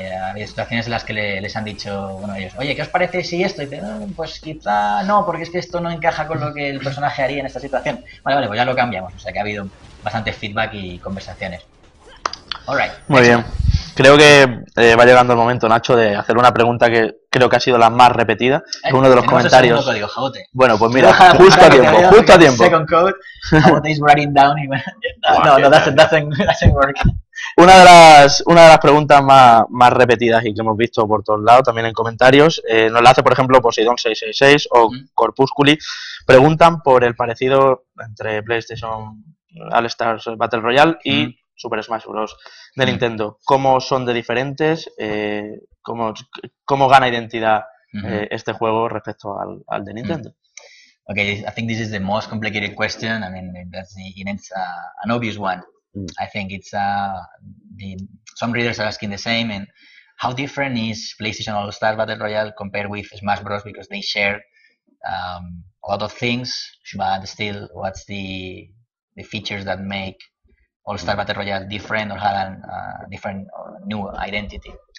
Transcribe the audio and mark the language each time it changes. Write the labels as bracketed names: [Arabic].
[Spanish] Había situaciones en las que les han dicho, bueno, ellos, oye, ¿qué os parece si esto? Y dicen, pues quizá no, porque es que esto no encaja con lo que el personaje haría en esta situación. Vale, pues ya lo cambiamos. O sea que ha habido bastante feedback y conversaciones. [English] Alright. [Spanish] Muy bien. Creo que va llegando el momento, Nacho, de hacer una pregunta que creo que ha sido la más repetida. Es uno de los comentarios. El código, Jabote. Bueno, pues mira, justo a tiempo. [English] Second code, Jabote is writing down. No, doesn't work. [Spanish] Una de las preguntas más repetidas y que hemos visto por todos lados, también en comentarios, nos la hace, por ejemplo, Poseidon666 o Corpusculi. Preguntan por el parecido entre PlayStation All-Stars Battle Royale y Super Smash Bros. De Nintendo. ¿Cómo son de diferentes? ¿Cómo gana identidad este juego respecto al de Nintendo? [English] Okay, I think this is the most complicated question. I mean, it's an obvious one. I think it's some readers are asking the same. And how different is PlayStation All-Stars Battle Royale compared with Smash Bros? Because they share a lot of things, but still, what's the features that make All-Star Battle Royale different or have a different or new identity?